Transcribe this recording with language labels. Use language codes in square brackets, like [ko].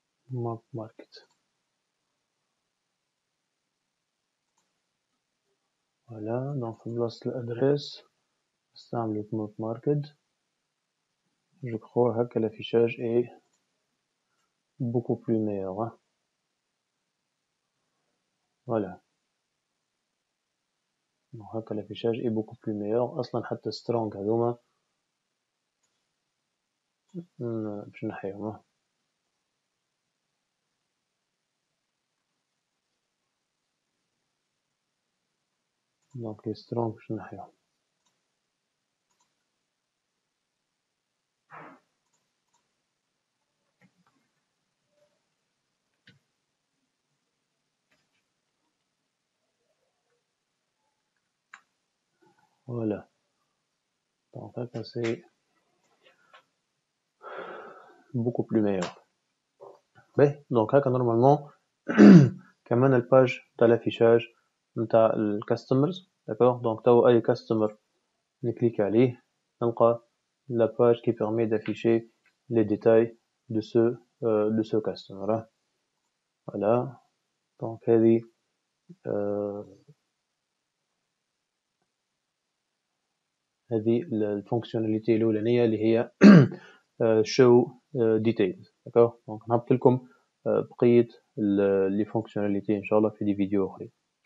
[en] ماب ماركت. [ar] فوالا. دونك في بلاصة الأدريس نستعملو ماب ماركت. جو كخوا هكا [fr] l'affichage est beaucoup plus meilleur. Hein. Voilà. Donc [ar] هكا [fr] l'affichage est beaucoup plus meilleur. [ar] أصلا حتى strong هذوما باش نحيهم. دونك لي strong باش نحيهم. [fr] Voilà. Donc [ar] هكا [fr] c'est beaucoup plus meilleur. [ar] باهي. دونك هكا نورمالمون كمان الباج تاع الافيشاج نتاع الكاستمرز. [fr] داكوغ. [ar] دونك تو اي كاستمر نكليك عليه نلقى [fr] la page qui permet d'afficher les détails de ce customer. Voilà. [ar] Donc هذه هذه الفونكسيوناليتي الاولانيه اللي هي show details. داكوغ. دونك نهبط لكم بقيه لي فونكسيوناليتي ان شاء الله في دي فيديو اخرين.